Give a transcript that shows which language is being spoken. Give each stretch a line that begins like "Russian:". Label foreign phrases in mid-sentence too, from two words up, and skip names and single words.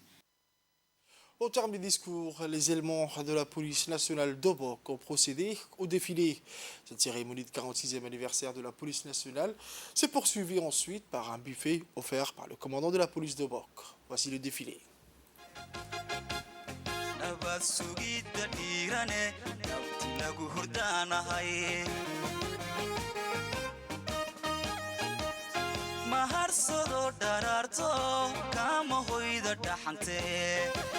French: Au terme du discours, les éléments de la police nationale d'Obok ont procédé au défilé. Cette cérémonie de 46e anniversaire de la police nationale s'est poursuivie ensuite par un buffet offert par le commandant de la police d'Obok. Voici le défilé.
Somali: nabad sugidda dhiirane nabti lagu hurdaanahay maharsado dharaarto kama hoyda dhaxantee